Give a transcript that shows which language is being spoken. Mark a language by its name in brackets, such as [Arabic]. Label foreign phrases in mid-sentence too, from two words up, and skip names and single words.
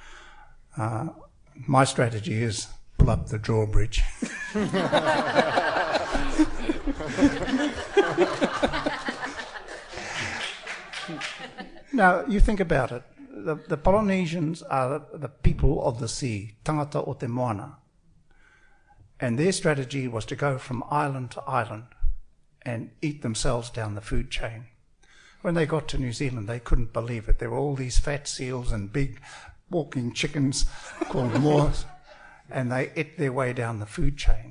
[English] My strategy is pull up the drawbridge. Now, you think about it. The Polynesians are the people of the sea, [Māori] tangata o te moana. [English] And their strategy was to go from island to island and eat themselves down the food chain. When they got to New Zealand, they couldn't believe it. There were all these fat seals and big walking chickens called moas, and they ate their way down the food chain.